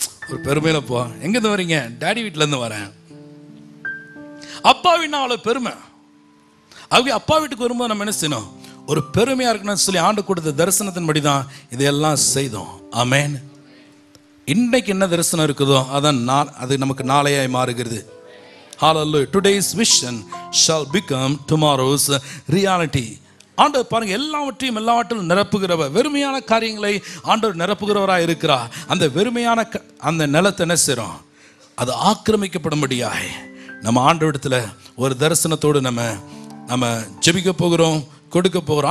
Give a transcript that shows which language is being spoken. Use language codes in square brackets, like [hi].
[ta] ஒரு பெருமையில் போ. எங்கேருந்து வரீங்க? டேடி வீட்டிலேருந்து வரேன். அப்பா வீட்டுனா அவ்வளோ பெருமை. அவங்க அப்பா வீட்டுக்கு வரும்போது நம்ம என்ன செய்யணும்? ஒரு பெருமையாக இருக்கணும்னு சொல்லி ஆண்டு கொடுத்த தரிசனத்தின்படி தான் இதையெல்லாம் செய்தோம். ஆமென். இன்னைக்கு என்ன தரிசனம் இருக்குதோ அதான் அது நமக்கு நாளையாய் மாறுகிறது. [en] Hallelujah. Today's vision shall become tomorrow's reality. [ta] ஆண்டவர் பாருங்க, எல்லாவற்றிலும் நிரப்புகிறவர். வெறுமையான காரியங்களை ஆண்டவர் நிரப்புகிறவராக இருக்கிறார். அந்த வெறுமையான அந்த நிலத்தை என்ன செய்றோம்? அது ஆக்கிரமிக்கப்படும்படியாய் நம்ம ஆண்டவரிடத்துல ஒரு தரிசனத்தோடு நம்ம ஜெபிக்க போகிறோம், கொடுக்க போகிறோம்.